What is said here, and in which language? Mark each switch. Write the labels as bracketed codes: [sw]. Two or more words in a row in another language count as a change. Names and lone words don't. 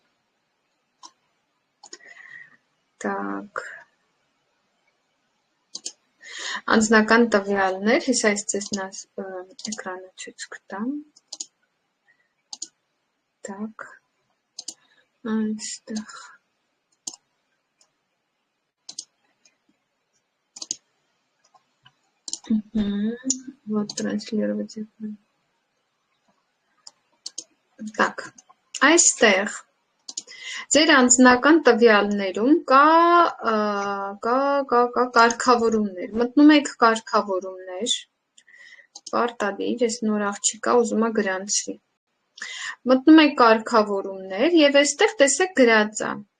[hy] Так։ Անձնական տվյալներ, հեսա ես ձեզ էկրանը ցույց կտամ։ Так։ Այստեղ։ [ru] Вот транслировать экран. [hy] Так, այստեղ ձեր անձնական տվյալներում կա կարգավորումներ, մտնում եք կարգավորումներ, պարտադիր, ես նոր աղջիկա ուզում է գրանցվի, մտնում եք կարգավորումներ և այստեղ տեսեք գրած է,